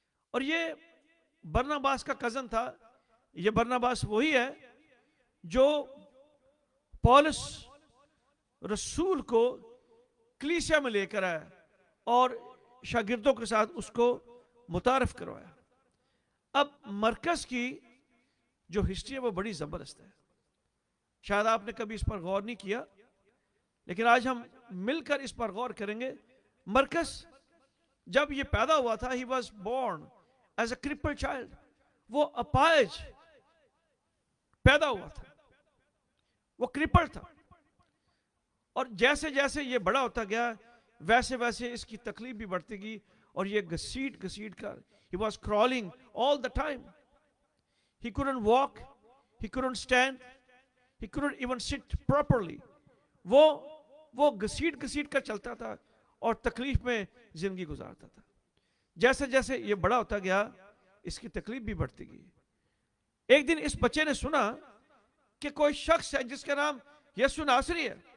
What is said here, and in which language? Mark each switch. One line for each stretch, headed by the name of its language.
Urdu: اور یہ برناباس کا کزن تھا. یہ برناباس وہی ہے جو پولس رسول کو کلیسیا میں لے کر آیا اور شاگردوں کے ساتھ اس کو متعارف کروایا. اب مرکز کی جو ہسٹری ہے وہ بڑی زبردست ہے. شاید آپ نے کبھی اس پر غور نہیں کیا، لیکن آج ہم مل کر اس پر غور کریں گے. مرکز جب یہ پیدا ہوا تھا،
English: he was born as a crippled child.
Urdu: وہ اپاہج پیدا ہوا تھا، وہ کرپل تھا. اور جیسے جیسے یہ بڑا ہوتا گیا ویسے ویسے اس کی تکلیف بھی بڑھتی گئی، اور یہ گھسیٹ گھسیٹ کر
English: he was crawling all the time. He couldn't walk, he couldn't stand, he couldn't even sit properly.
Urdu: وہ گھسیٹ گھسیٹ کر چلتا تھا اور تکلیف میں زندگی گزارتا تھا. جیسے جیسے یہ بڑا ہوتا گیا اس کی تکلیف بھی بڑھتی گئی. ایک دن اس بچے نے سنا کہ کوئی شخص ہے جس کا نام یسوع ناصری ہے،